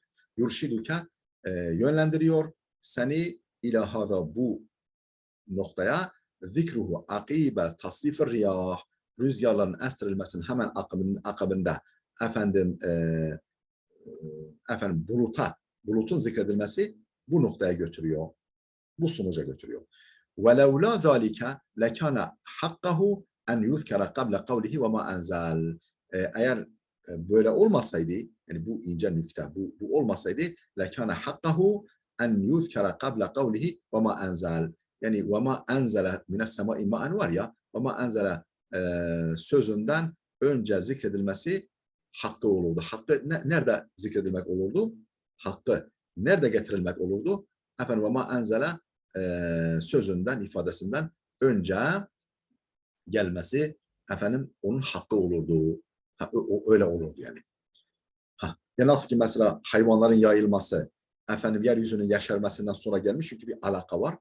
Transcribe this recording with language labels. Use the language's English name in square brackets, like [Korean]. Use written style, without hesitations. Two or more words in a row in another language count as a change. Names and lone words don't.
[Turkish] Yurşiduke yönlendiriyor seni [Arabic] إلى هذا [Turkish] bu noktaya [Arabic] ذكره عقيب تصريف رياح [Turkish] rüzgarların estirilmesinin hemen akabinde efendim bulutun zikredilmesi bu noktaya götürüyor. Bu sonuca götürüyor. [Arabic] وَلَوْ لَا ذَٰلِكَ لَكَانَ حَقَّهُ اَنْ يُذْكَرَ قَبْلَ قَوْلِهِ وَمَا أَنْزَلْ [Turkish] eğer böyle olmasaydı yani bu ince nükte bu olmasaydı [Arabic] لَكَانَ حَقَّهُ اَنْ يُذْكَرَ قَبْلَ قَوْلِهِ وَمَا أَنْزَلْ yani وَمَا أَنْزَلَ مِنَ السَّمَاءِ مَاءً [Turkish] var ya [Arabic] وَمَا أَنْزَلَ [Turkish] sözünden önce zikredilmesi hakkı olurdu. Hakkı nerede zikredilmek olurdu? Hakkı nerede getirilmek olurdu? Efendim [Arabic] وَمَا أَنْزَلَ [Turkish] sözünden, ifadesinden önce gelmesi efendim onun hakkı olurdu. Öyle olurdu yani. Ya nasıl ki mesela hayvanların yayılması efendim yeryüzünün yeşermesinden sonra gelmiş çünkü bir alaka var.